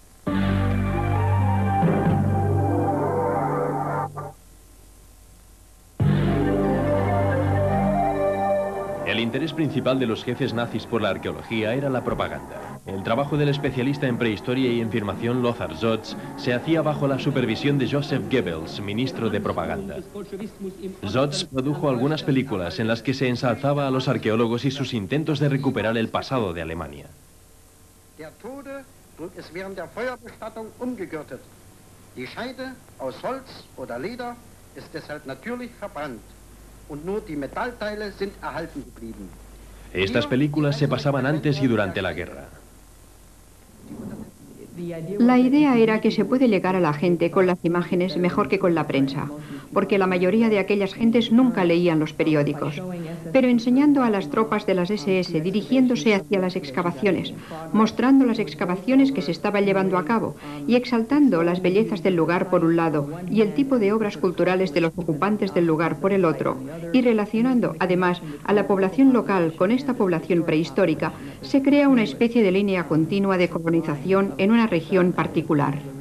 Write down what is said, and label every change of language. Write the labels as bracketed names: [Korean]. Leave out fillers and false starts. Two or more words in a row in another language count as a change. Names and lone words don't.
[Spanish] El interés principal de los jefes nazis por la arqueología era la propaganda. El trabajo del especialista en prehistoria y afirmación Lothar Sotz se hacía bajo la supervisión de Joseph Goebbels, ministro de propaganda. Sotz produjo algunas películas en las que se ensalzaba a los arqueólogos y sus intentos de recuperar el pasado de Alemania. [German] Der Tode es während der Feuerbestattung umgegürtet. Die Scheide aus Holz oder Leder ist deshalb natürlich verbrannt. Und nur die Metallteile sind erhalten geblieben. [Spanish] Estas películas se pasaban antes y durante la guerra. La idea era que se puede llegar a la gente con las imágenes mejor que con la prensa, porque la mayoría de aquellas gentes nunca leían los periódicos. Pero enseñando a las tropas de las SS, dirigiéndose hacia las excavaciones, mostrando las excavaciones que se estaban llevando a cabo y exaltando las bellezas del lugar por un lado y el tipo de obras culturales de los ocupantes del lugar por el otro, y relacionando además a la población local con esta población prehistórica, se crea una especie de línea continua de colonización en una región particular.